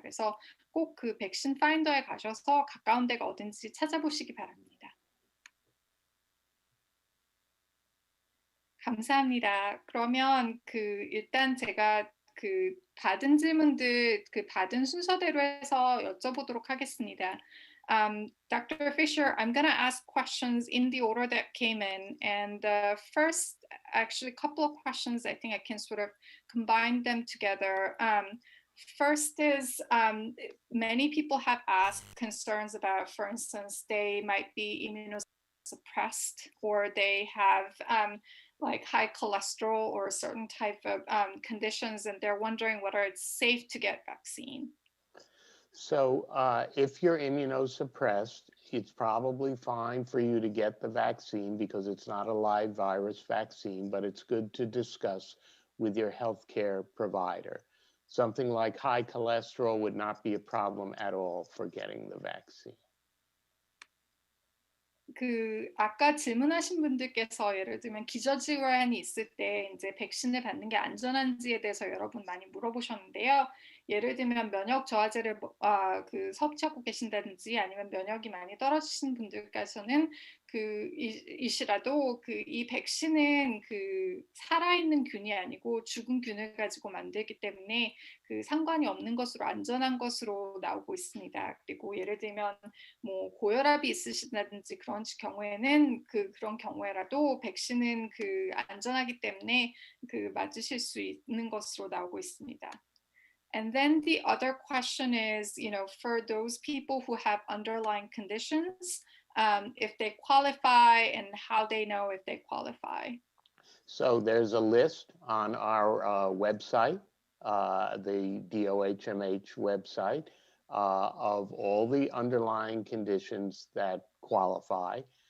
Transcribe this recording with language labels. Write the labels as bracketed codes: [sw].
[ko] 그래서 꼭 백신 파인더에 가셔서 가까운 데가 어딘지 찾아보시기 바랍니다. 감사합니다. 그러면 일단 제가 받은 질문들 받은 순서대로 해서 여쭤보도록 하겠습니다. [en] Dr. Fisher, I'm going to ask questions in the order that came in. And first, actually, a couple of questions, I think I can sort of combine them together. First is many people have asked concerns about, for instance, they might be immunosuppressed or they have like high cholesterol or a certain type of conditions, and they're wondering whether it's safe to get vaccine. So if you're immunosuppressed, it's probably fine for you to get the vaccine because it's not a live virus vaccine, but it's good to discuss with your healthcare provider. Something like high cholesterol would not be a problem at all for getting the vaccine. [ko] 아까 질문하신 분들께서 예를 들면 기저질환이 있을 때 이제 백신을 받는 게 안전한지에 대해서 여러분 많이 물어보셨는데요. 예를 들면 면역 저하제를 섭취하고 계신다든지 아니면 면역이 많이 떨어지신 분들께서는 이시라도 이 백신은 살아있는 균이 아니고 죽은 균을 가지고 만들기 때문에 상관이 없는 것으로 안전한 것으로 나오고 있습니다. 그리고 예를 들면 뭐 고혈압이 있으시다든지 그런 경우에는 그런 경우에라도 백신은 안전하기 때문에 맞으실 수 있는 것으로 나오고 있습니다. [en] And then the other question is, for those people who have underlying conditions, if they qualify and how they know if they qualify. So there's a list on our website, the DOHMH website, of all the underlying conditions that qualify.